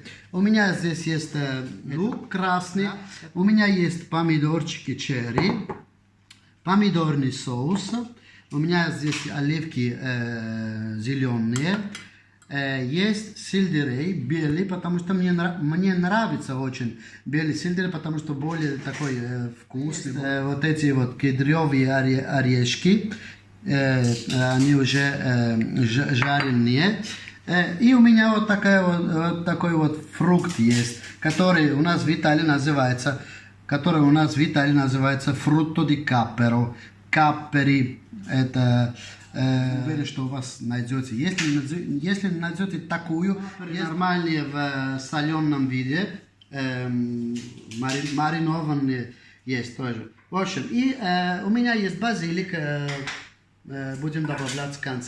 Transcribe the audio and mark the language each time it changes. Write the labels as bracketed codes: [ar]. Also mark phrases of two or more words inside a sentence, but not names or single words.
[ru] У меня здесь есть лук красный, у меня есть помидорчики черри, помидорный соус, у меня здесь оливки зеленые, есть сельдерей белый, потому что мне нравится очень белый сельдерей, потому что более такой вкусный. Вот эти кедровые орешки, они уже жареные. И у меня такой фрукт есть, который у нас в Италии называется [it] frutto di cappero. [ru] Каппери это уверен, что у вас найдете. Если найдете такую, нормальные в соленом виде, маринованные есть тоже. В общем, и у меня есть базилик, будем добавлять в конце.